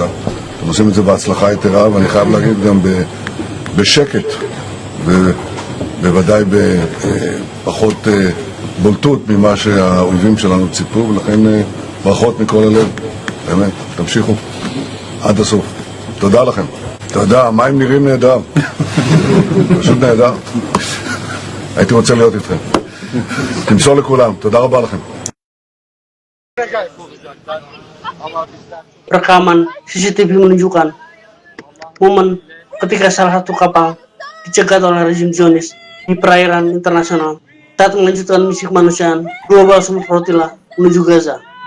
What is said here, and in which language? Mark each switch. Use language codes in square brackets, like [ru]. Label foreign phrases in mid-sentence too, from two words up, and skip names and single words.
[he] אתם עושים את זה בהצלחה יתרה, ואני חייב להגיד גם בשקט ובוודאי בפחות בולטות ממה שהאויבים שלנו ציפו, ולכן ברכות מכל הלב, באמת, תמשיכו עד הסוף. תודה לכם. תודה, המים נראים נהדר. פשוט נהדר. הייתי רוצה להיות איתכם. תמסור לכולם, תודה רבה לכם. [id] Rekaman CCTV menunjukkan momen ketika salah satu kapal dicegat oleh rezim Zionis di perairan internasional saat melanjutkan misi kemanusiaan Global Support Flotilla menuju Gaza.